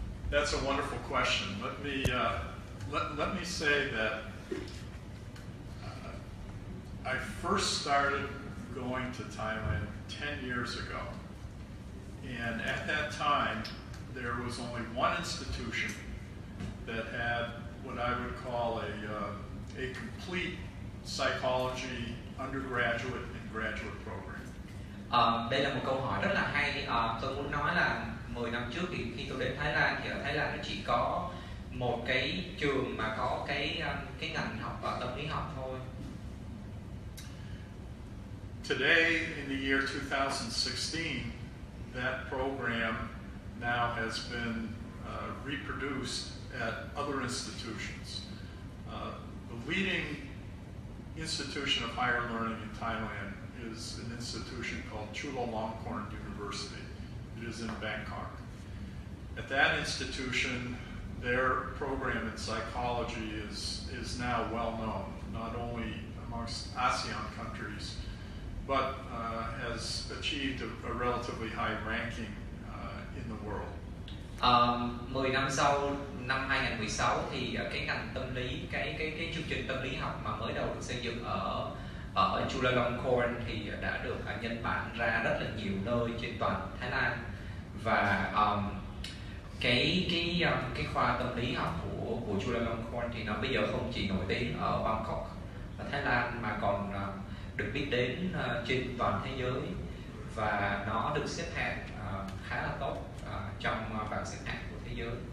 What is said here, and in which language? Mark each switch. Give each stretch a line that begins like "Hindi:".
English: That's a wonderful question. Let me say that I first started going to Thailand 10 years ago, and at that time there was only one institution that had what I would call a complete psychology undergraduate and graduate program.
Vietnamese: Đây là một câu hỏi rất là hay. Tôi muốn nói là 10 năm trước thì khi tôi đến Thái Lan thì ở Thái Lan chỉ có một cái trường mà có cái ngành học tâm lý học thôi.
English: Today, in the year 2016, that program now has been reproduced at other institutions. The leading institution of higher learning in Thailand is an institution called Chulalongkorn University. It is in Bangkok. At that institution, their program in psychology is now well known, not only amongst ASEAN countries, but has achieved a relatively high ranking in the world.
Vietnamese: 10 năm sau, năm 2016 thì cái ngành tâm lý, cái chương trình tâm lý học mà mới đầu được xây dựng ở Chulalongkorn thì đã được nhân bản ra rất là nhiều nơi trên toàn Thái Lan. Và cái khoa tâm lý học của Chulalongkorn thì nó bây giờ không chỉ nổi tiếng ở Bangkok và Thái Lan mà còn được biết đến trên toàn thế giới, và nó được xếp hạng khá là tốt trong bảng xếp hạng của thế giới.